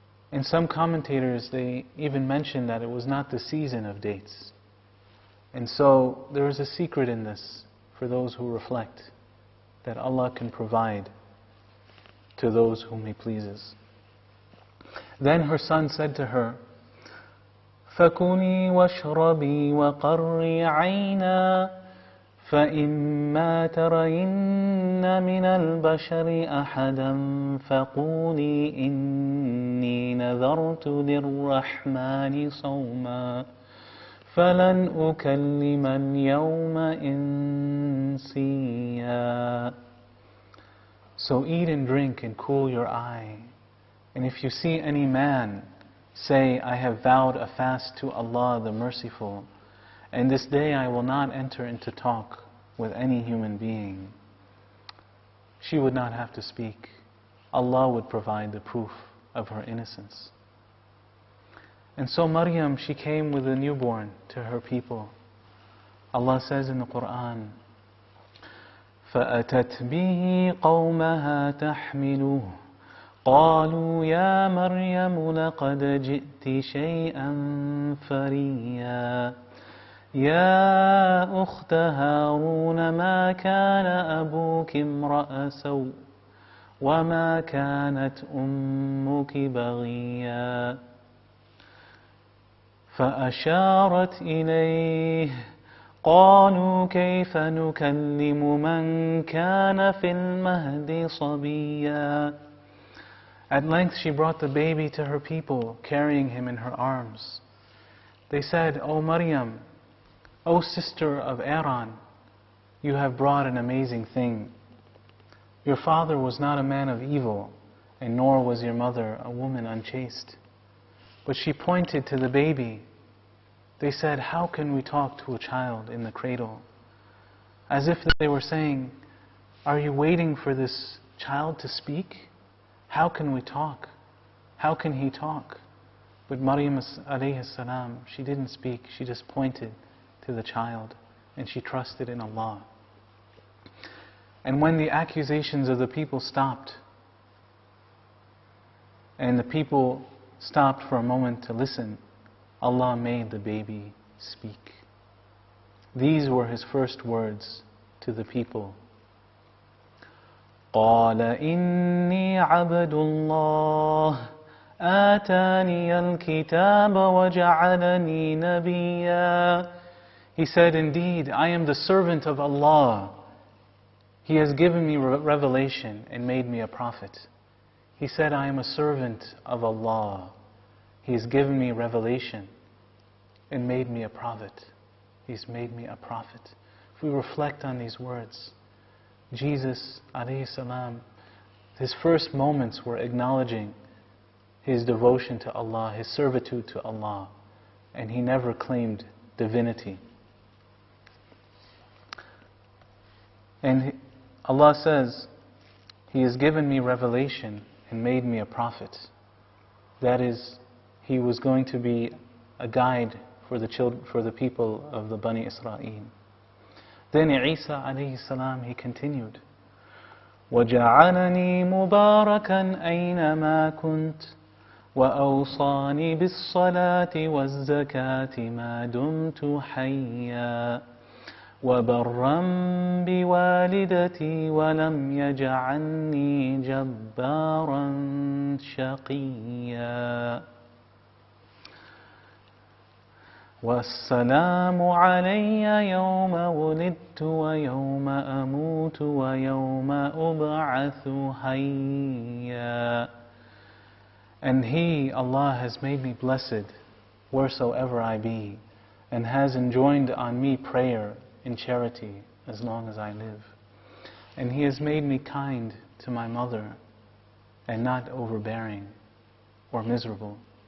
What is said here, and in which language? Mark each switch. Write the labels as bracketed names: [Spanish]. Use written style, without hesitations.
[English] And some commentators, they even mention that it was not the season of dates. And so there is a secret in this for those who reflect, that Allah can provide to those whom He pleases. Then her son said to her, [Arabic] فَكُلِي وَاشْرَبِي وَقَرِّي عَيْنًا فَإِمَّا تَرَيِنَّ مِنَ الْبَشَرِ أَحَدًا فَقُولِي إِنِّي نَذَرْتُ لِلرَّحْمَنِ صَوْمًا فَلَنْ أُكَلِّمَ الْيَوْمَ إِنسِيًّا. [English] So eat and drink and cool your eye. And if you see any man, say, "I have vowed a fast to Allah the Merciful, and this day I will not enter into talk with any human being." She would not have to speak. Allah would provide the proof of her innocence. And so Mariam, she came with a newborn to her people. Allah says in the Quran, [Arabic] فَأَتَتْ بِهِ قَوْمَهَا تَحْمِلُهُ قَالُوا يَا مَرْيَمُ لَقَدْ جِئْتِ شَيْئًا فَرِيًّا يَا أُخْتَ هَارُونَ مَا كَانَ أَبُوكِ امْرَأَ سَوْءٍ وَمَا كَانَتْ أُمُّكِ بَغِيًّا فَأَشَارَتْ إِلَيْهِ قَالُوا كَيْفَ نُكَلِّمُ مَنْ كَانَ فِي الْمَهْدِ صَبِيًّا. [English] At length she brought the baby to her people, carrying him in her arms. They said, "O Mariam, O sister of Aaron, you have brought an amazing thing. Your father was not a man of evil, and nor was your mother a woman unchaste." But she pointed to the baby. They said, "How can we talk to a child in the cradle?" As if they were saying, "Are you waiting for this child to speak? How can we talk? How can he talk?" But Mariam alayhi salam, she didn't speak. She just pointed to the child, and she trusted in Allah. And when the accusations of the people stopped, and the people stopped for a moment to listen, Allah made the baby speak. These were his first words, to the people. [Arabic] قال إني عبد الله آتاني الكتاب وجعلني نبيا. [English] He said, indeed, I am the servant of Allah. He has given me revelation and made me a prophet. He said, I am a servant of Allah. He has given me revelation and made me a prophet. He's made me a prophet. If we reflect on these words, Jesus, alayhi salam, his first moments were acknowledging his devotion to Allah, his servitude to Allah, and he never claimed divinity. And Allah says, He has given me revelation and made me a prophet. That is, He was going to be a guide for the people of the Bani Israel. Then Eissa alayhi salam, he continued, [Arabic] وَجَعَلَنِي مُبَارَكًا أَيْنَمَا كُنْتُ وَأَوْصَانِي بِالصَّلَاةِ وَالزَّكَاةِ مَا دُمْتُ حَيًّا وَبَرًّا بِوَالِدَتِي وَلَمْ يَجْعَلْنِي جَبَّارًا شَقِيًّا وَالسَّلَامُ عَلَيَّ يَوْمَ وُلِدْتُ وَيَوْمَ أَمُوتُ وَيَوْمَ أُبْعَثُ حَيًّا. [English] And He, Allah, has made me blessed wheresoever I be, and has enjoined on me prayer in charity as long as I live. And He has made me kind to my mother, and not overbearing or miserable.